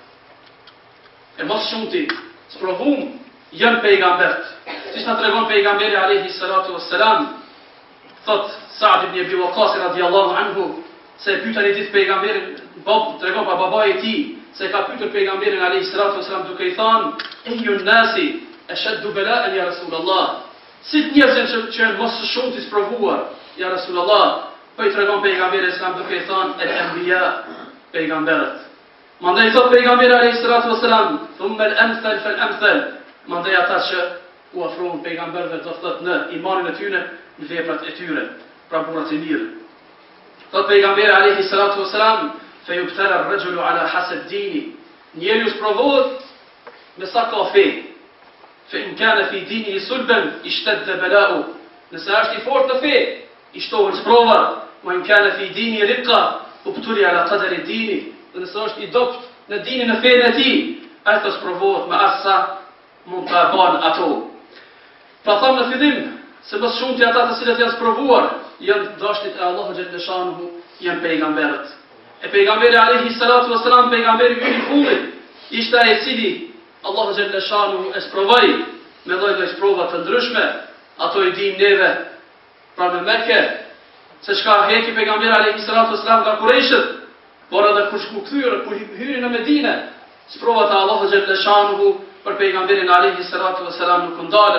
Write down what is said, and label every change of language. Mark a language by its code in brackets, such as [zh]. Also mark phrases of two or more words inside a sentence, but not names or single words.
[sq] E mos shumti, sprovum janë pejgambert. Siç na tregon pejgamberi [ar] عليه الصلاة والسلام, [sq] thot Sa'd ibn Abi Waqqas [ar] رضي الله عنه, [sq] se e pyeta një ditë pejgamberin tregon pa babai e tij se ka pyetur pejgamberin [ar] عليه الصلاة والسلام [sq] duke i thënë: [ar] "أي الناس أشد بلاء يا رسول الله." [sq] Si njerëzit që janë mos shumë të sprovuar, [ar] يا رسول الله, [sq] po i tregon pejgamberi islam duke i thënë el-anbiya, pejgamberët. Mandej thot pejgamberi [ar] عليه الصلاة والسلام: "ثم الأمثل فالأمثل." [sq] Mandej ata që u afrohen pejgamberëve do thotë në imanin e tyre, në veprat e tyre, pra burrat e mirë. Thot pejgamberi [ar] عليه الصلاة والسلام: "فيبتلى الرجل على حسب دينه." [sq] Njeriu sprovohet me sa ka fe. [ar] فإن كان في دينه صلبا اشتد بلاؤه. [sq] Nëse është i fortë në fe, i shtohen sprova. [ar] وإن كان في دينه رقة ابتلي على قدر دينه. [sq] Dhe nëse është i dopt në dinin e fenë e tij, ai të sprovohet me asa mund ta bën ato. Pra thamë në fillim se më shumë të ata të cilët janë sprovuar janë dashnit e Allahu [ar] جل شأنه, [sq] janë pejgamberët. E pejgamberi [ar] عليه الصلاة والسلام, [sq] pejgamberi i fundit, ishte ai i cili Allahu [ar] جل شأنه [sq] e sprovoi me lloj sprova të ndryshme, ato i dim neve, pra në Mekë, se çka heki pejgamberi [ar] عليه الصلاة والسلام [sq] nga Kurajshët, por edhe kur shku kthyer, kur hyri në Medinë, sprovat e Allahu [ar] جل شأنه [sq] për pejgamberin [ar] عليه الصلاة والسلام [sq] nuk ndalën.